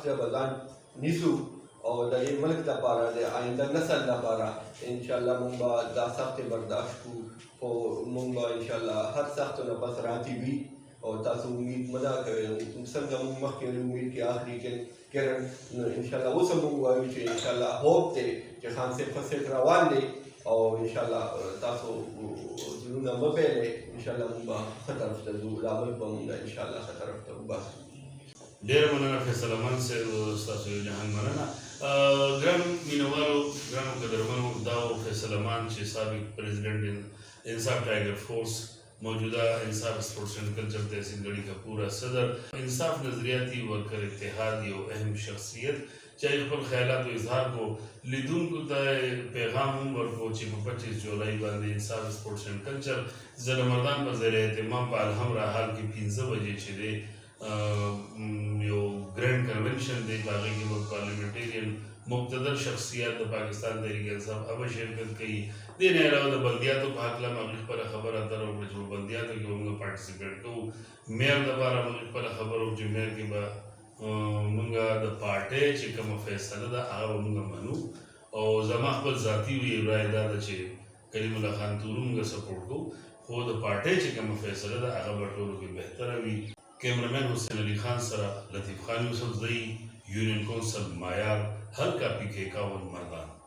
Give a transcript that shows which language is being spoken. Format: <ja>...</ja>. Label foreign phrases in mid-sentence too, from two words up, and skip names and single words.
<ps>به ځان نیسو او د دې ملک لپاره د آینده نسل لپاره انشاءالله موږ به دا سخت برداشت کړو، خو موږ به انشاءالله هر سختو نه پس راضي وي او تاسو امید مه دا کوئ څنګه موږ مخکې امید کې آخري کرن نو انشاءالله اوس هم موږ وایو چې انشاءالله هوپ دی چې خان صاحب ښه صحت روان دی او انشاءالله تاسو زړونه مه بایلئ، انشاءالله موږ به ښه طرف ته ځو، دا ملک به موږ انشاءالله ښه طرف ته وباسو. ډېره مننه فیصل الرحمن صاحب، ستاسو یو جهان مننه. ګرانو مینوالو، ګرانو قدرمنو، دا و فیصل الرحمن چې سابق پریزیډنټ انصاف ټایګر فورس، موجودہ انصاف سپورٹس اینڈ کلچر تحصیل گڑھی کا پورا صدر، انصاف نظریاتی ورکر اتحاد یو اہم شخصیت چاہے خپل خیالات و اظہار کو لیدونکو ته پیغام هم ورکو چې په 25 جولای باندې انصاف سپورټس اینډ کلچر ضلع مردان په زیر اهتمام په الحم راحال کې 15 بجې چې دی یو</ps> <en>grand convention</en> <ps>دی، په هغې کې به پارلیمنټیرین مقتدر شخصیات د پاکستان تحریک انصاف هغه شرکت کوي. دې نه علاوه د بلدیاتو په هکله موږ خپله خبره اتره وکړه چې په بلدیاتو کې به موږ پارټیسپیټ کوو. میر دپاره موږ خپله خبره وکړو چې میر کې به موږ د پارټۍ چې کومه فیصله ده هغه به موږ منو او زما خپل ذاتي رایه دا ده چې کریم الله خان تورون موږ سپورټ کوو، خو د پارټۍ چې کومه فیصله ده هغه به ټولو کې بهتره وي. कैमरामैन हुसैन अली खान सरा लतीफ़ खान यूसुफ जई यूनियन कौंसल मायार हल्का पी के 51 मर्दान।</ps>